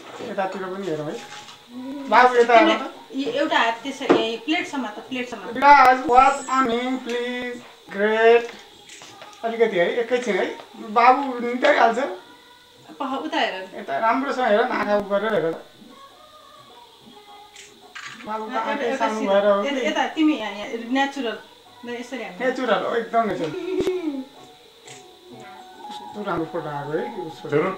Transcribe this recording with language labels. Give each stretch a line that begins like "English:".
Nepali: यतातिर पनि हेरौँ है बाबु यता एउटा हात त्यसरी प्लेटसम्म त प्लेटसम्म
English: Guys, watch on me, please. Great.
Nepali: अलिकति है एकैछिन है बाबु निकाइहाल्छ उता हेर यता राम्रोसँग हेर नाका गरेर हेर बाबु आँखै सानो भएर हो कि यता तिमी यहाँ नेचुरल यसरी नेचुरल हो एकदम नेचुरल कस्तो राम्रो फोटो आएको है उसको